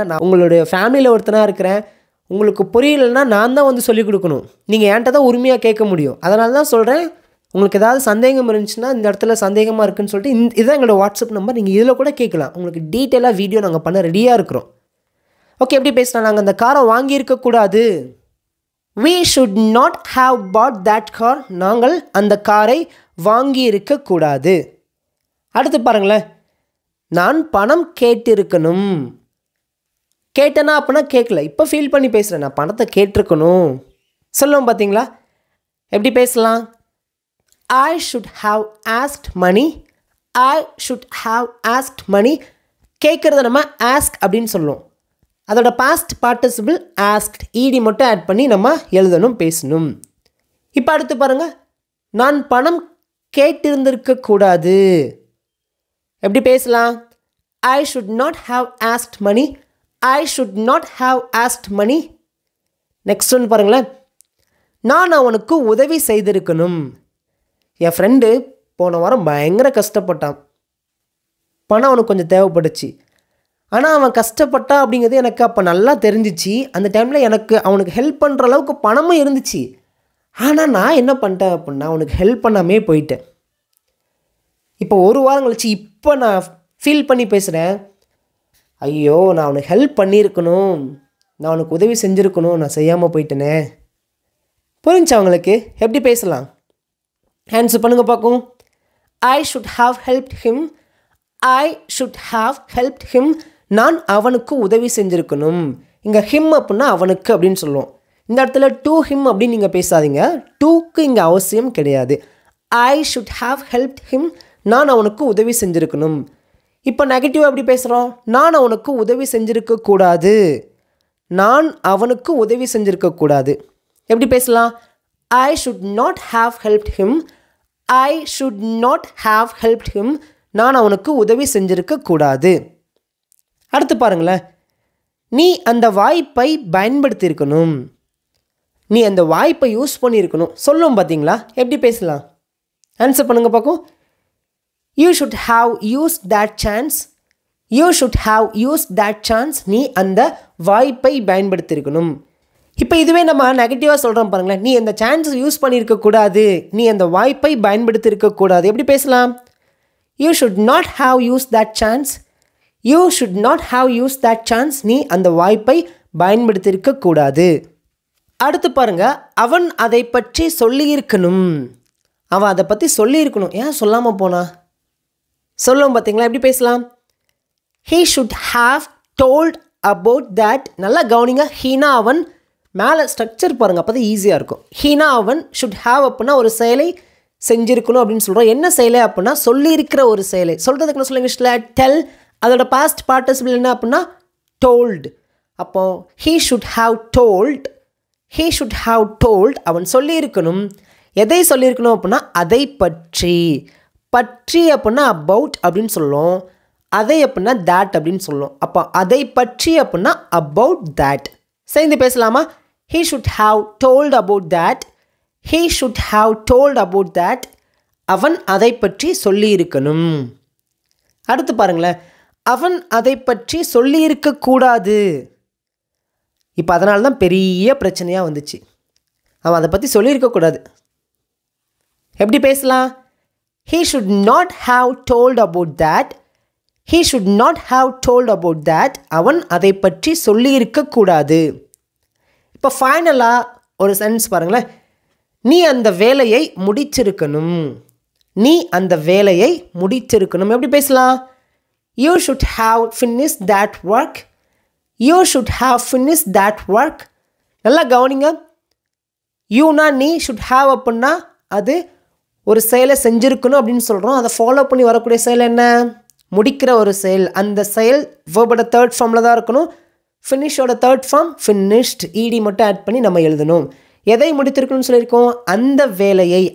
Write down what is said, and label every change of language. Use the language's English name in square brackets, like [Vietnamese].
[Tamil] நான் உங்களுடைய ஃபேமிலியில் ஒருத்தனாக இருக்கிறேன். உங்களுக்கு புரியலைன்னா நான் தான் வந்து சொல்லிக் கொடுக்கணும். நீங்கள் என்கிட்ட தான் உரிமையாக கேட்க முடியும். அதனால தான் சொல்கிறேன், உங்களுக்கு ஏதாவது சந்தேகம் இருந்துச்சுன்னா இந்த இடத்துல சந்தேகமாக இருக்குதுன்னு சொல்லிட்டு இதுதான் எங்களோட வாட்ஸ்அப் நம்பர், நீங்கள் இதில் கூட கேட்கலாம். உங்களுக்கு டீட்டெயிலாக வீடியோ நாங்கள் பண்ண ரெடியாக இருக்கிறோம். ஓகே, எப்படி பேசலாம்? நாங்கள் அந்த காரை வாங்கியிருக்கக்கூடாது. [English] We should not have bought that car. [Tamil] நாங்கள் அந்த காரை வாங்கி இருக்கக்கூடாது. அடுத்து பாருங்களேன், நான் பணம் கேட்டிருக்கணும். கேட்டேனா அப்படின்னா கேட்கல, இப்போ ஃபீல் பண்ணி பேசுகிறேன், நான் பணத்தை கேட்டிருக்கணும் சொல்லுவோம் பார்த்தீங்களா? எப்படி பேசலாம்? [English] I should have asked money. I should have asked money. [Tamil] கேட்குறத நம்ம ஆஸ்க் அப்படின்னு சொல்லுவோம். அதோட பாஸ்ட் பார்ட்டிசிபிள் ஆஸ்க்ட், ஈடி மட்டும் ஆட் பண்ணி நம்ம எழுதணும், பேசணும். இப்போ அடுத்து பாருங்கள், நான் பணம் கேட்டிருந்திருக்கக்கூடாது. எப்படி பேசலாம்? [English] I should not have asked money. I should not have asked money. [Tamil] Next ஒன்று பாருங்களேன், நான் அவனுக்கு உதவி செய்திருக்கணும். என் ஃப்ரெண்டு போன வாரம் பயங்கர கஷ்டப்பட்டான், பணம் அவனுக்கு கொஞ்சம் தேவைப்பட்டுச்சு. ஆனால் அவன் கஷ்டப்பட்டான் அப்படிங்கிறது எனக்கு அப்போ நல்லா தெரிஞ்சிச்சு. அந்த டைமில் எனக்கு அவனுக்கு ஹெல்ப் பண்ணுற அளவுக்கு பணமும் இருந்துச்சு. ஆனால் நான் என்ன பண்ணிட்டேன் அப்படின்னா அவனுக்கு ஹெல்ப் பண்ணாமே போயிட்டேன். இப்போ ஒரு வாரம் கழிச்சு இப்போ நான் ஃபீல் பண்ணி பேசுகிறேன், ஐயோ நான் அவனுக்கு ஹெல்ப் பண்ணியிருக்கணும், நான் அவனுக்கு உதவி செஞ்சுருக்கணும், நான் செய்யாமல் போயிட்டேனே. புரிஞ்சா அவங்களுக்கு? எப்படி பேசலாம்? ஆன்சர் பண்ணுங்க பார்க்கும். [English] I should have helped him. I should have helped him. [Tamil] நான் அவனுக்கு உதவி செஞ்சுருக்கணும். இங்கே ஹிம் அப்படின்னா அவனுக்கு அப்படின்னு சொல்லுவோம். இந்த இடத்துல டு ஹிம் அப்படின்னு நீங்கள் பேசாதீங்க, டூக்கு இங்கே அவசியம் கிடையாது. [English] I should have helped him. [Tamil] நான் அவனுக்கு உதவி செஞ்சுருக்கணும். இப்போ நெகட்டிவாக எப்படி பேசுகிறோம்? நான் அவனுக்கு உதவி செஞ்சுருக்கக்கூடாது. நான் அவனுக்கு உதவி செஞ்சுருக்கக்கூடாது. எப்படி பேசலாம்? [English] I should not have helped him. I should not have helped him. [Tamil] நான் அவனுக்கு உதவி செஞ்சிருக்கக்கூடாது. அடுத்து பாருங்களேன், நீ அந்த வாய்ப்பை பயன்படுத்தியிருக்கணும். நீ அந்த வாய்ப்பை யூஸ் பண்ணியிருக்கணும் சொல்லும் பார்த்தீங்களா? எப்படி பேசலாம்? ஆன்சர் பண்ணுங்க பார்க்கும். [English] You should have use that chance. You should have use that chance. [Tamil] நீ அந்த வாய்ப்பை பயன்படுத்தியிருக்கணும். இப்போ இதுவே நம்ம நெகட்டிவாக சொல்கிறோம் பாருங்களேன், நீ அந்த சான்ஸ் யூஸ் பண்ணியிருக்கக்கூடாது, நீ அந்த வாய்ப்பை பயன்படுத்தியிருக்கக்கூடாது. எப்படி பேசலாம்? [English] You should not have use that chance. You should not have use that chance. [Tamil] நீ அந்த வாய்ப்பை பயன்படுத்தியிருக்கக்கூடாது. அடுத்து பாருங்க, அவன் அதை பற்றி சொல்லியிருக்கணும். அவன் அதை பற்றி சொல்லியிருக்கணும். ஏன் சொல்லாமல் போனா? சொல்லும் பார்த்தீங்களா? எப்படி பேசலாம்? [English] he should have told about that. [Tamil] நல்லா கவனிங்க. ஹீனா அவன் மேலே ஸ்ட்ரக்சர் பாருங்கள், அப்போ தான் ஈஸியாக இருக்கும். ஹீனா அவன் ஷுட் ஹாவ் அப்படின்னா ஒரு செயலை செஞ்சுருக்கணும் அப்படின்னு சொல்கிறோம். என்ன செயலை அப்படின்னா சொல்லியிருக்கிற ஒரு செயலை. சொல்கிறதுக்கு என்ன சொல்ல இங்கிலீஷில் டெல். அதோட பாஸ்ட் பார்ட்டிசிபிள் என்ன அப்படின்னா டோல்டு. [English] அப்போ he should have told. he should have told. [Tamil] அவன் சொல்லியிருக்கணும். எதை சொல்லியிருக்கணும் அப்படின்னா அதை பற்றி. பற்றி அப்படின்னா அபவுட் அப்படின்னு சொல்லுவோம். அதை அப்படின்னா தேட் அப்படின்னு சொல்லுவோம். அப்போ அதை பற்றி அப்படின்னா அபவுட் தேட். சேர்ந்து பேசலாமா? [English] he should have told about that. he should have told about that. [Tamil] அவன் அதை பற்றி சொல்லியிருக்கணும். அடுத்து பாருங்களேன், அவன் அதை பற்றி சொல்லியிருக்கக்கூடாது. இப்போ அதனால தான் பெரிய பிரச்சனையாக வந்துச்சு. அவன் அதை பற்றி சொல்லியிருக்கக்கூடாது. எப்படி பேசலாம்? [English] he should not have told about that. he should not have told about that. [Tamil] அவன் அதை பற்றி சொல்லியிருக்கக்கூடாது. இப்போ ஃபைனலாக ஒரு சென்ஸ் பாருங்களேன், நீ அந்த வேலையை முடிச்சிருக்கணும். நீ அந்த வேலையை முடிச்சிருக்கணும். எப்படி பேசலாம்? [English] you should have finished that work. you should have finished that work. [Tamil] நல்லா கவனிங்க. யூனா நீ, ஷுட் ஹாவ் அப்படின்னா அது ஒரு செயலை செஞ்சுருக்கணும் அப்படின்னு சொல்கிறோம். அதை ஃபாலோ பண்ணி வரக்கூடிய செயல் என்ன? முடிக்கிற ஒரு செயல். அந்த செயல் வேர்போட தேர்ட் ஃபார்மில் தான் இருக்கணும். ஃபினிஷோட தேர்ட் ஃபார்ம் ஃபினிஷ்ட். இடி மட்டும் ஆட் பண்ணி நம்ம எழுதணும். எதை முடித்திருக்கணும்னு சொல்லியிருக்கோம்? அந்த வேலையை.